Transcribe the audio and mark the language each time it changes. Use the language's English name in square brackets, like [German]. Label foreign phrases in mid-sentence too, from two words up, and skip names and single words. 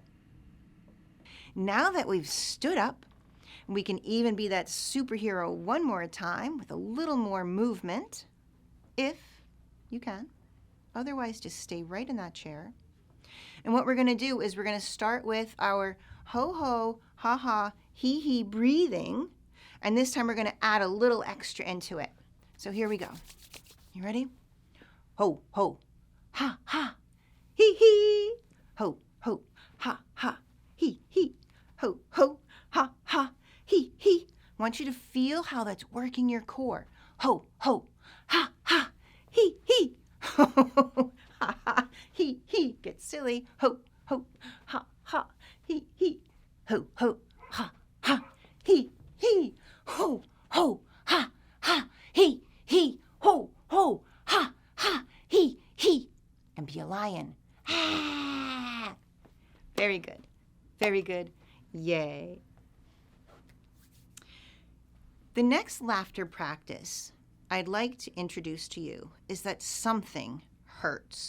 [English] Now that we've stood up, we can even be that superhero one more time with a little more movement, if you can. Otherwise, just stay right in that chair. And what we're going to do is we're going to start with our ho-ho, ha-ha, he breathing. And this time we're going to add a little extra into it. So here we go. You ready? Ho, ho, ha, ha, he. Ho, ho, ha, ha, he. Ho, ho, ha, ha, he. I want you to feel how that's working your core. Ho, ho, ha, ha, he. Ho, ha, ha, he. Get silly. Ho, ho, ha, ha, he. Ho, ho, ha, ha, he. Ho, ho, ha, ha, he. Ho, ho, ha, ha, he. And be a lion. Ah. Very good. Very good. Yay. The next laughter practice I'd like to introduce to you is that something hurts.